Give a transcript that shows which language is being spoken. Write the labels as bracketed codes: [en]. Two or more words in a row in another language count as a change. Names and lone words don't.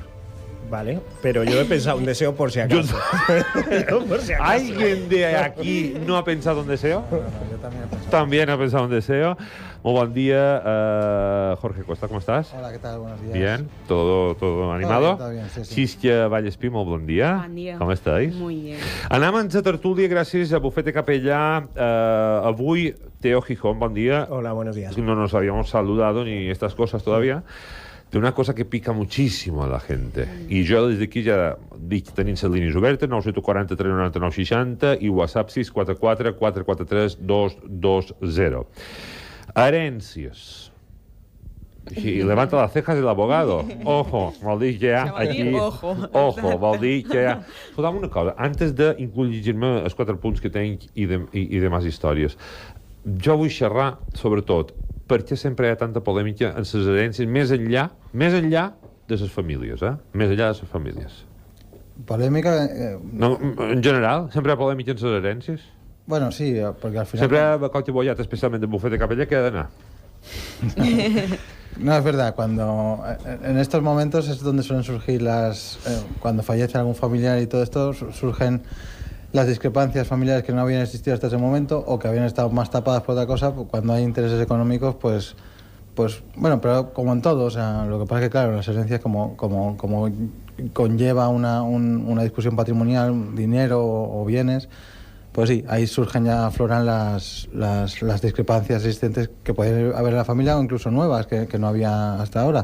[es] Vale, pero yo he pensado un deseo por si acaso. Por si acaso. ¿Alguien de aquí no ha pensado un deseo? Bueno, yo también he pensado. También ha pensado un deseo. Muy buen día, Jorge Costa, ¿cómo estás? Hola, ¿qué tal? Buenos días. Bien, todo animado. Todo bien, sí. [ca] Siskia Vallespí, molt bon dia. Bon dia. Com estàs? [es] Muy bien. [ca] Anem a tertúlia gràcies a Bufete Capellà. Avui, Teo Gijón, bon dia. [es] Hola, buenos días. No nos habíamos saludado ni estas cosas todavía. De una cosa que pica muchísimo a la gente. [ca] I jo des d'aquí ja dic, tenim les línies obertes, 943 99 60 i WhatsApp 644 443 220. Herències. [es] Y levanta las cejas el abogado. Ojo, [ca] vol dir que ja aquí... Ojo, vol dir que ja... Escolta'm una cosa, antes d'incluir-me els 4 punts que tenc i demás històries, jo vull xerrar, sobretot, per què sempre hi ha tanta polèmica en les herències més enllà de les famílies, Més enllà de les famílies. [es] Polémica. [ca] No, en general, sempre hi ha polèmica en les herències? [es] Bueno, sí, porque al final. [ca] Sempre hi ha bacot i bollat, especialment de Bufete Capellà, que ha d'anar. [es] No, es verdad, cuando en estos momentos es donde suelen surgir cuando fallece algún familiar y todo esto, surgen las discrepancias familiares que no habían existido hasta ese momento o que habían estado más tapadas por otra cosa. Cuando hay intereses económicos, pues bueno, pero como en todo, o sea, lo que pasa es que claro, las herencias como conlleva una discusión patrimonial, dinero o bienes, pues sí, ahí surgen ya, afloran las discrepancias existentes que puede haber en la familia o incluso nuevas que no había hasta ahora.